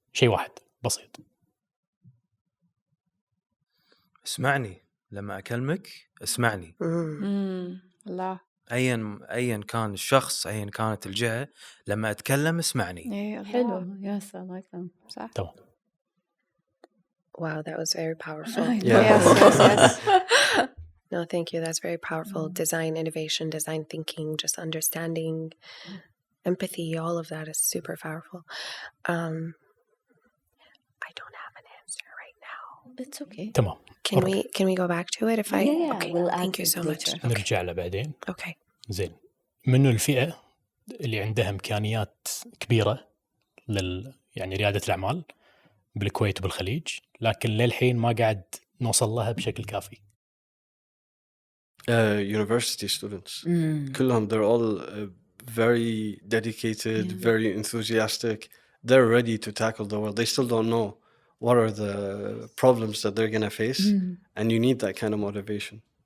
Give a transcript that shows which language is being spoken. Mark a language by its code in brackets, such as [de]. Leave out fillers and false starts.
[ar] شيء واحد بسيط. اسمعني لما أكلمك، اسمعني. الله. أيا كان الشخص، أيا كانت الجهة، لما أتكلم اسمعني. إيه الله. [en] حلو. Yes, I like them. [ar] صح. تمام. [en] Wow, that was very powerful. Yes. No, thank you. That's very powerful. Design innovation, design thinking, just understanding, empathy, all of that is super powerful. I don't have an answer right now. It's okay. [ar] تمام. [en] Can we go back to it if I Yeah, okay. we'll Thank you answer so much. later. Okay. [ar] نرجع له بعدين. [en] Okay. [ar] زين. منو الفئة اللي عندها إمكانيات كبيرة يعني ريادة الأعمال بالكويت وبالخليج، لكن للحين ما قاعد نوصل لها بشكل كافي؟ [en] University students. كلهم, they're all very dedicated, very enthusiastic. They're ready to tackle the world. They still don't know what are the problems that they're going to face, and you need that kind of motivation.